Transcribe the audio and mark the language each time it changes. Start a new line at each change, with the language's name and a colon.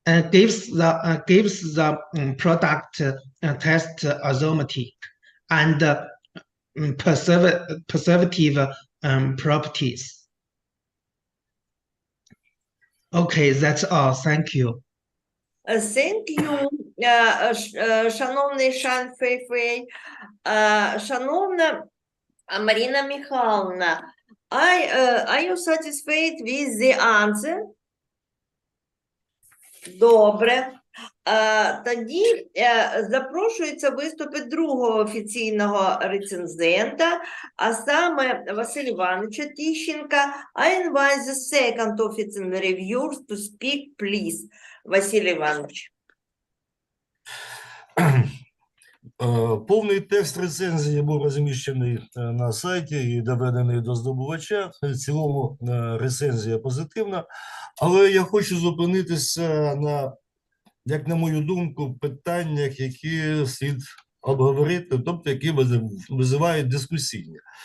English: Gives the product test aromatic and preservative properties. Okay, that's all. Thank you. Thank you,
Ukrainian: шановний
English: Шань Фейфей.
Ukrainian: Шановна
English: Марина Михайловна, are you satisfied with the answer?
Ukrainian: Добре. Тоді запрошується виступити другого офіційного рецензента, а саме Василь Івановича Тищенка.
English: I invite the second official reviewer to speak, please.
Ukrainian: Василь Іванович. Повний текст рецензії був розміщений на сайті і доведений до здобувача. В цілому рецензія позитивна, але я хочу зупинитися на, як на мою думку, питаннях, які слід обговорити, тобто які визивають дискусійні.